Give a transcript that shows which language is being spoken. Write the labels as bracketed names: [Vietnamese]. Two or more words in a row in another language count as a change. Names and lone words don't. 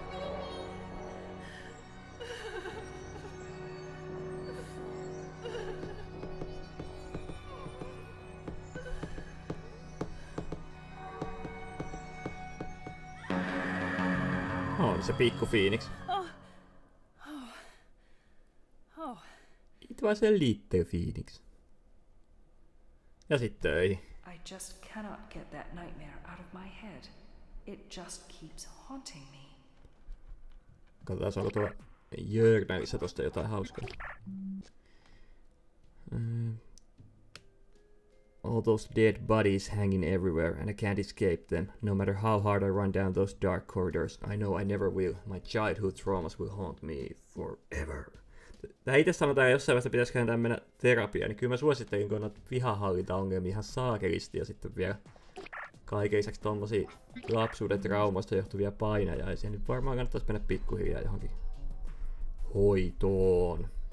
[Finnish] On se pikku Phoenix. [English] It was a little Phoenix. [Finnish] Ja sit töihin. [English] I just cannot get that nightmare out of my head. It just keeps haunting me. [Finnish] Katsotaan, onko tuolla Journalissa tosta jotain hauskaa. [English] All those dead bodies hanging everywhere, and I can't escape them. No matter how hard I run down those dark corridors, I know I never will. My childhood traumas will haunt me forever. [Finnish] Tää itse sanotaan, että jossain vaiheessa pitäisi mennä terapiaan, niin kyllä mä suosittelin, kun on noita vihahallintaongelmia ihan saakelisti ja sitten vielä kaiken lisäksi tommosia lapsuuden traumoista johtuvia painajaisia, niin varmaan kannattaisi mennä pikkuhiljaa johonkin hoitoon.